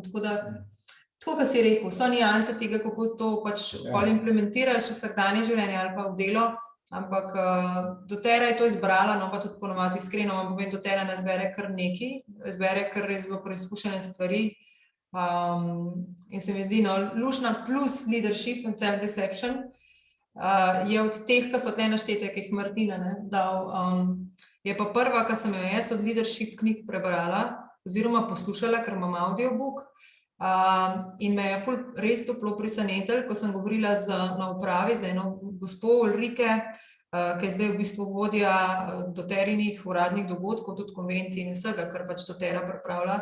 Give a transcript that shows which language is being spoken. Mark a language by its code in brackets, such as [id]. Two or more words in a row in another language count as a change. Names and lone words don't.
[sl] Tako da, tako kot si rekel, so nianse tega, kako to pač pol implementiraš v vsakdanje življenje ali pa v delo, ampak doTERRA je to izbrala, no pa tudi ponovadi iskreno, vam povem, doTERRA ne zbere kar nekaj, zbere kar res zelo preizkušene stvari. In se mi zdi, no, luštna plus leadership and self-deception je od teh, ki so tle naštete, ki jih Martina dal, je pa prva, ki sem jo jaz od leadership knjig prebrala oziroma poslušala, ker imam audiobook, in me je res toplo presenetilo, ko sem govorila na upravi z eno gospo Ulrike, ki je zdaj v bistvu vodja doTERRInih uradnih dogodkov, tudi konvencij in vsega, kar pač doTERRA pripravlja.